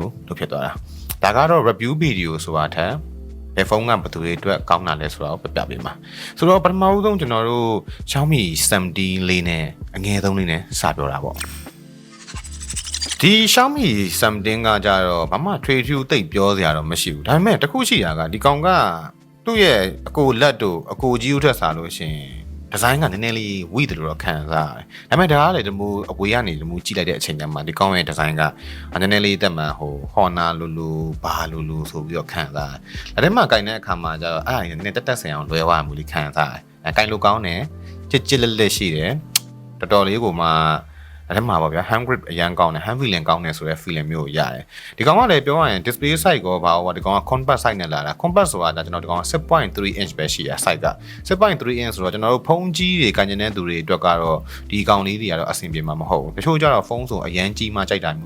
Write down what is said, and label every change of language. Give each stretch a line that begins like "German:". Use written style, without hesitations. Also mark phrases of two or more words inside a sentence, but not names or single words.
Burmese: ကိုလုပ်ဖြစ်သွားတာဒါကတော့
English: review video
Burmese: ဆိုတာထက်ဘယ်ဖုန်းကဘယ်သူတွေအတွက်ကောင်းတာလဲဆိုတာကိုပြပေးမှာဆိုတော့ပထမဆုံးကျွန်တော်တို့ Xiaomi 70လေးနဲ့အငယ်ဆုံးလေးနဲ့စပြောတာပေါ့ဒီ Xiaomi something ကကြတော့ဘာမှထွေထူးသိပ်ပြောစရာတော့မရှိဘူးဒါပေမဲ့တခုရှိတာကဒီကောင်ကသူ့ရဲ့အကိုလက်တို့အကိုကြီးဦးထက်စားလို့ရှင်ဒီဇိုင်းကနည်းနည်းလေးဝိတယ်လို့တော့ခံစားရတယ်ဒါပေမဲ့ဒါကလည်းဒီမို့အဝေးကနေဒီမို့ကြည့်လိုက်တဲ့အချိန် ကျမှဒီကောင်ရဲ့ဒီဇိုင်းကနည်းနည်းလေးတက်မှဟို Honor လိုဘာလိုဆိုပြီးတော့ခံစားတယ်ဒါထဲမှာကင်တဲ့အခါမှာကျတော့အဲ့ဒါနည်းနည်းတက်ဆင်အောင် လွယ်သွားမှုလေးခံစားတယ်ကင်လိုကောင်းတယ်ကြစ်လက်ရှိတယ်တော်တော်လေးကိုမှအဲ့ဒါမှာပါဗျာ
English: hand grip
Burmese: အရန်ကောင်းတယ်
English: hand feeling
Burmese: ကောင်းတယ်ဆိုတဲ့ feeling မျိုးကိုရတယ်ဒီကောင်ကလည်းပြောရရင်
English: display size
Burmese: ကိုဘာဒီကောင်က
English: compact size
Burmese: နဲ့လာတာ compact ဆိုတာကျွန်တော်ဒီကောင် 6.3 inch ပဲရှိရ size က 6.3 inch ဆိုတော့ကျွန်တော်တို့ဖုန်းကြီးတွေကင်ကျင်တဲ့သူတွေအတွက်ကတော့ဒီကောင်လေးတွေကတော့အဆင်ပြေမှာမဟုတ်ဘူးတချို့ကျတော့ဖုန်းဆိုအရန်ကြီးမှကြိုက်တာ